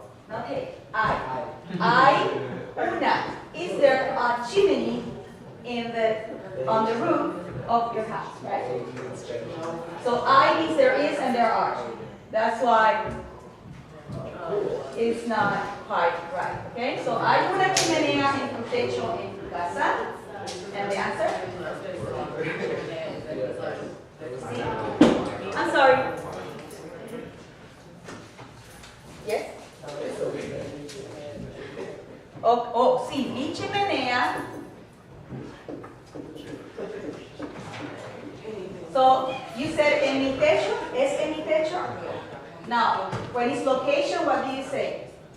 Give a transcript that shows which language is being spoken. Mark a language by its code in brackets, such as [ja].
[en] Okay, [es] hay. Hay una. [en] Is there a chimney on the roof of your house, right? So I means there is and there are. That's why it's not quite right. Okay? [es] So hay una chimenea en tu techo en tu casa. [en] And the answer? Sí. I'm sorry. Yes? [es] Oh, sí, mi chimenea. [en] So you said [es] en mi techo, es en mi techo. [en] Now, when it's location, what do you say?